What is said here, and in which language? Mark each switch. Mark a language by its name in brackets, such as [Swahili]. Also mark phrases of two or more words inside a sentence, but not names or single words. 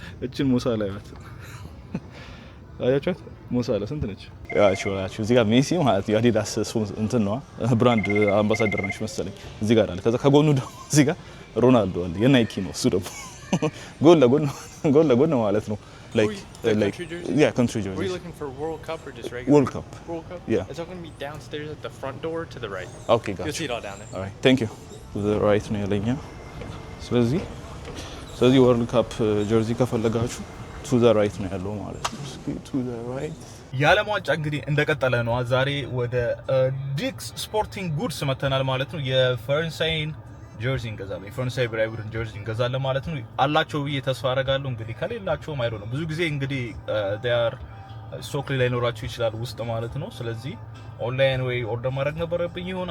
[Amharic] እቺን ሞሳላ ያት አያቻት ሞሳላ ስንት ነች? ያቺው እዚህ ጋር ሜሲ ማለት የአዲዳስ እንትን ነው [English] brand ambassador [Amharic] ነች መሰለኝ እዚህ ጋር አለ። ከዛ ከጎኑ ደግሞ እዚህ ጋር ሮናልዶ አለ የናይኪ ነው እሱ ደግሞ ጎን ለጎን ማለት ነው። [English] Like yeah, country jersey. Were you looking for World Cup or just regular? World Cup. Yeah. It's all going to be downstairs at the front door to the right. Okay, gotcha. You'll see it all down there. All right, thank you. To the right [Amharic] ነው ያለኛ። ስለዚህ [English] World Cup jersey ከፈለጋችሁ to the right [Amharic] ነው ያለው ማለት ነው። [English] to the right [Amharic] የዓለም ዋንጫ እንግዲህ እንደቀጠለ ነው። ዛሬ ወደ ዲክስ ስፖርቲንግ ጉድስ መተናል ማለት ነው። የፈረንሳይን ጀርሲ እንገዛለን። የፈረንሳይ ብሔራዊ ቡድን ጀርሲ እንገዛለን ማለት ነው። አላቸው ብዬ ተስፋ አደርጋለሁ። እንግዲህ ከሌላቸውም አይዶ ነው ብዙ ጊዜ እንግዲህ [English] their stock [Amharic] ላይ ኖራቸው ይችላል ውስጥ ማለት ነው። ስለዚህ ኦንላይን ወይ ኦርደር ማድረግ ነበረብኝ ይሁን